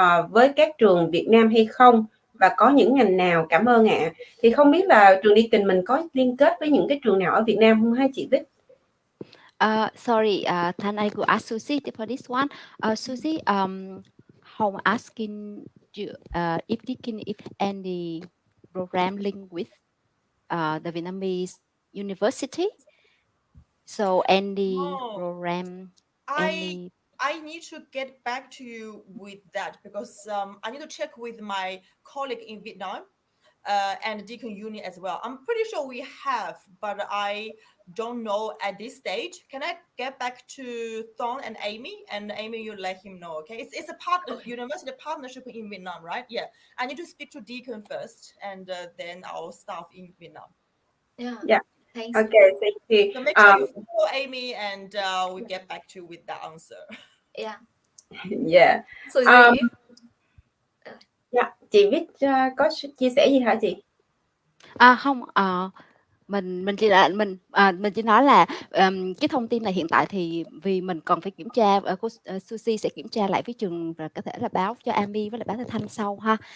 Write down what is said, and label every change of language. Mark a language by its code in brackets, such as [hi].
[vi] với các trường Việt Nam hay không, và có những ngành nào? Cảm ơn ạ. Thì không biết là trường DEAKIN mình có liên kết với những cái trường nào ở Việt Nam không hả chị Bích? [en] Sorry, can I go ask Suzie for this one? Suzie, Home asking you if DEAKIN if any program linked with the Vietnamese university. So any program, any. I need to get back to you with that because I need to check with my colleague in Vietnam and DEAKIN Uni as well. I'm pretty sure we have, but I don't know at this stage. Can I get back to Thon and Amy? And Amy, you let him know, okay? It's a university partnership in Vietnam, right? Yeah. I need to speak to DEAKIN first, and then our staff in Vietnam. Yeah. Thanks. Okay, thank you. So make sure you follow Amy, and we get back to you with that answer. Yeah. Yeah. Suzie, Yeah. [vi] Chị Bích có chia sẻ gì hả chị? Không, mình chỉ nói là cái thông tin này hiện tại thì vì mình còn phải kiểm tra, cô Suzie sẽ kiểm tra lại với trường và có thể là báo cho Amy với lại báo cho Thanh sau ha.